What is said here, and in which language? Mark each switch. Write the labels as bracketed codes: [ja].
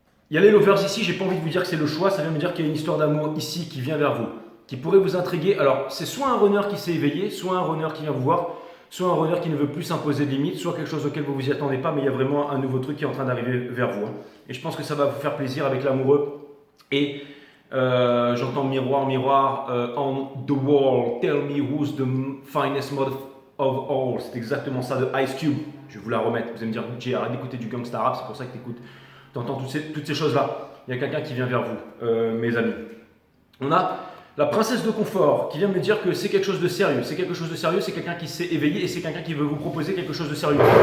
[fr] Il y a les lovers ici, j'ai pas envie de vous dire que c'est le choix, ça vient me dire qu'il y a une histoire d'amour ici qui vient vers vous, qui pourrait vous intriguer. Alors c'est soit un runner qui s'est éveillé, soit un runner qui vient vous voir, soit un runner qui ne veut plus s'imposer de limites, soit quelque chose auquel vous ne vous y attendez pas, mais il y a vraiment un nouveau truc qui est en train d'arriver vers vous. Hein. Et je pense que ça va vous faire plaisir avec l'amoureux. Et j'entends miroir, [en] on the wall, tell me who's the finest mother of all. [fr] C'est exactement ça de Ice Cube. Je vais vous la remettre. Vous allez me dire, Jay, arrête d'écouter du gangsta rap, c'est pour ça que tu écoutes. Tu entends toutes ces choses-là. Il y a quelqu'un qui vient vers vous, mes amis. On a la princesse de confort qui vient me dire que c'est quelque chose de sérieux. C'est quelque chose de sérieux, c'est quelqu'un qui s'est éveillé et c'est quelqu'un qui veut vous proposer quelque chose de sérieux.